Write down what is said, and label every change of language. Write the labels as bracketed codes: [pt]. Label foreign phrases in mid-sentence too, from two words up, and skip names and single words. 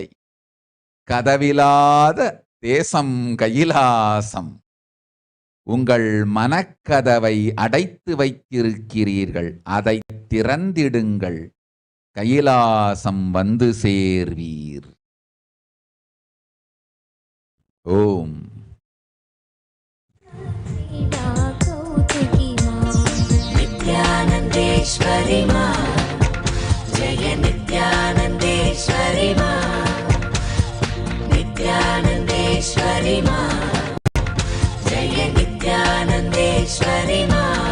[ta] கதவிலாத தேசம் கைலாசம். உங்கள் மனக்கதவை அடைத்து வைத்திருக்கிறீர்கள். அதை திறந்திடுங்கள். கைலாசம் வந்து சேர்வீர். ஓம். [sa] नित्यानन्देश्वरि मा जय नित्यानन्देश्वरि मा नित्यानन्देश्वरि मा जय नित्यानन्देश्वरि मा